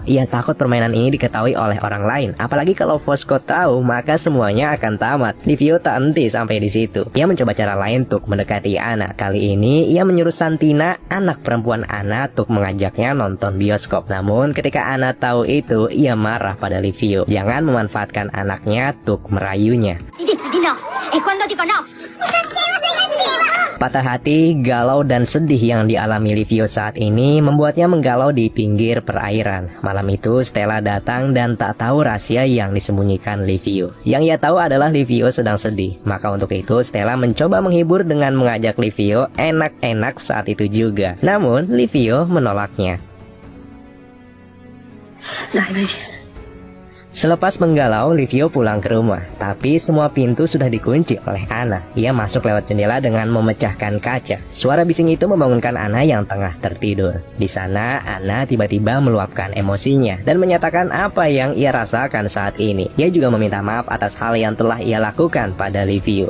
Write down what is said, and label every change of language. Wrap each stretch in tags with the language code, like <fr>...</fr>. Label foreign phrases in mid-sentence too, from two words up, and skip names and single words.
<id>Ia takut permainan ini diketahui oleh orang lain. Apalagi kalau Fosco tahu, maka semuanya akan tamat. Livio tak henti sampai di situ. Ia mencoba cara lain untuk mendekati Ana. Kali ini ia menyuruh Santina, anak perempuan Ana, untuk mengajaknya nonton bioskop. Namun ketika Ana tahu itu, ia marah pada Livio. Jangan memanfaatkan anaknya untuk merayunya.</id> <it>Di no. E quando dico no?</it> <id>Patah hati, galau, dan sedih yang dialami Livio saat ini membuatnya menggalau di pinggir perairan. Malam itu Stella datang dan tak tahu rahasia yang disembunyikan Livio. Yang ia tahu adalah Livio sedang sedih. Maka untuk itu Stella mencoba menghibur dengan mengajak Livio enak-enak saat itu juga. Namun Livio menolaknya.</id> <it>Dai, vai.</it> <id>Selepas menggalau, Livio pulang ke rumah. Tapi semua pintu sudah dikunci oleh Ana. Ia masuk lewat jendela dengan memecahkan kaca. Suara bising itu membangunkan Ana yang tengah tertidur. Di sana, Ana tiba-tiba meluapkan emosinya dan menyatakan apa yang ia rasakan saat ini. Ia juga meminta maaf atas hal yang telah ia lakukan pada Livio.</id>